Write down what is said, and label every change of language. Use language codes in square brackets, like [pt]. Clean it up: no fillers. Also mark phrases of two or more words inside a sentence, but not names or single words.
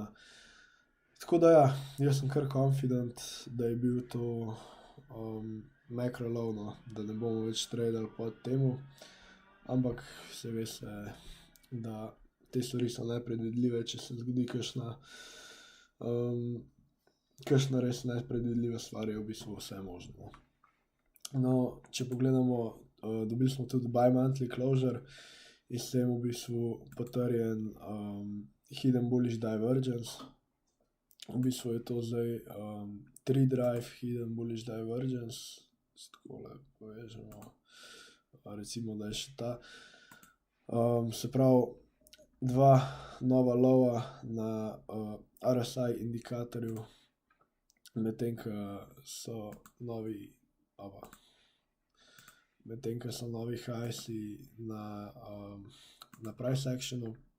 [sl] Tako da ja, jaz sem kar confident, da je bil to [en] macro low, [sl] no, da ne bomo več tradali pod temu, ampak se veste, da te stvari so nepredvidljive, če se zgodi kakšna res nepredvidljiva stvar, je v bistvu vse možno. No, če pogledamo dobili smo tudi [en] bi-monthly closure [sl] in s tem v bistvu potrjen [en] hidden bullish divergence. [sl] V bistvu je to zdaj 3 [en] drive hidden bullish divergence, [sl] takole povežemo, recimo, da je še ta. Se pravi, 2 nova lova na RSI indikatorju, medtem ko so novi highsi na [en] price actionu.